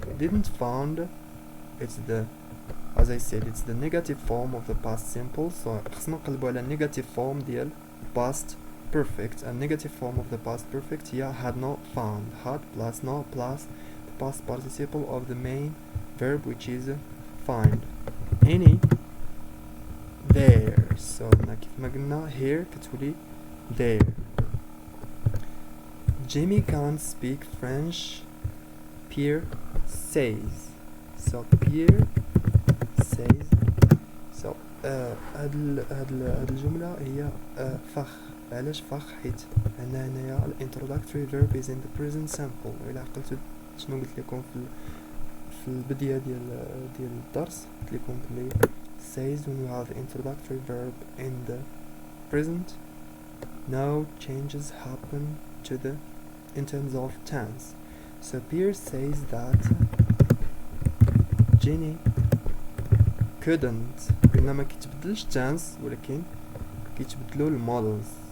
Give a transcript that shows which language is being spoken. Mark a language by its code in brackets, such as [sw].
[en] didn't found it's the, as I said, it's the negative form of the past simple. [ar] so خصنا نقلبو على negative form ديال past perfect. [en] and negative form of the past perfect هي had not found. had plus not plus the past participle of the main verb which is find. any there. [ar] so كيف ما قلنا here كتولي there. [en] Jimmy can't speak French, Pierre says. so Pierre says. [ar] so هاد الجملة هي فخ. علاش فخ؟ حيت عندنا هنايا الانتروداكتوري verb is in the present simple. إلا عقلتو شنو قلت لكم في البداية ديال الدرس، قلت لكم بلي [en] says when you have the introductory verb in the present, no changes happen to the in terms of tense. so Pierre says that Jenny couldn't. [ar] قلنا ما كيتبدلش tense ولكن كيتبدلو المودلز.